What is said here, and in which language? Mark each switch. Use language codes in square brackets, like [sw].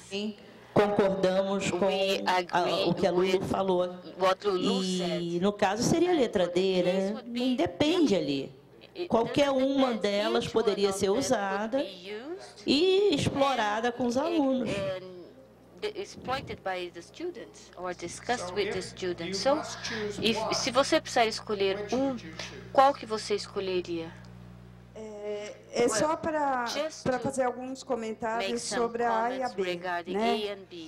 [pt] Sim. Concordamos com o que a Lulu falou. E, no caso, seria a letra D, né? Não depende ali. Qualquer uma delas poderia ser usada e explorada com os alunos. [en] Exploited by the students or discussed with the students. So, [pt] se você precisar escolher qual que você escolheria? É só para fazer alguns comentários sobre a A e a B, né?